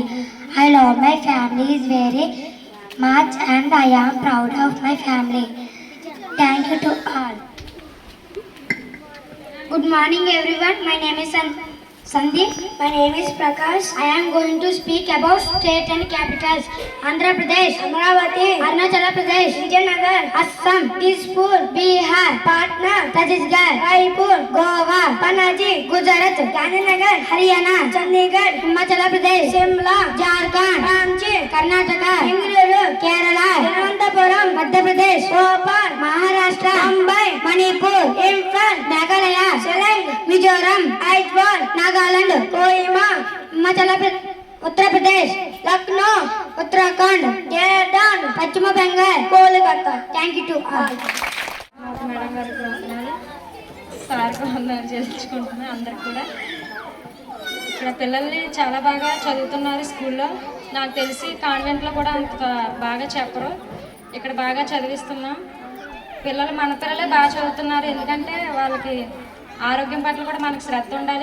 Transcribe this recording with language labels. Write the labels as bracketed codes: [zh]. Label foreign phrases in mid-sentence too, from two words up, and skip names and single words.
[en] I love my family very much and I am proud of my family. Thank you to all. Good morning everyone. My name is Sandeep. My name is Prakash. I am going to speak about state and capitals. Andhra Pradesh, Amravati, Arunachal Pradesh, Vijayanagar, Assam, Dispur, Bihar, Patna, Chhattisgarh, Raipur, Goa, Panaji, Gujarat, Gandhinagar, Haryana, Chandigarh, Himachal Pradesh, Shimla, Jharkhand, Ranchi, Karnataka, Bengaluru, Kerala, Thiruvananthapuram, Madhya Pradesh, Bhopal, Maharashtra, Mumbai, Manipur, Imphal, Meghalaya, Shillong, Mizoram, Aizawl, Nagaland, Kohima, Himachal Pradesh, Uttar Pradesh, Lucknow, Uttarakhand, Jharkhand, Pachima Bengal, Kolkata. Thank you to all. [te] సార్కి వందనాలు చేయించుకుంటున్నాను. అందరికి కూడా ఇక్కడ పిల్లల్ని చాలా బాగా చదువుతున్నారు స్కూల్లో. నాకు తెలిసి కాన్వెంట్లో కూడా అంత బాగా చెప్పరు, ఇక్కడ బాగా చదివిస్తున్నాం. పిల్లలు మన పిల్లలే బాగా చదువుతున్నారు, ఎందుకంటే వాళ్ళకి ఆరోగ్యం పట్ల కూడా మనకు శ్రద్ధ ఉండాలి.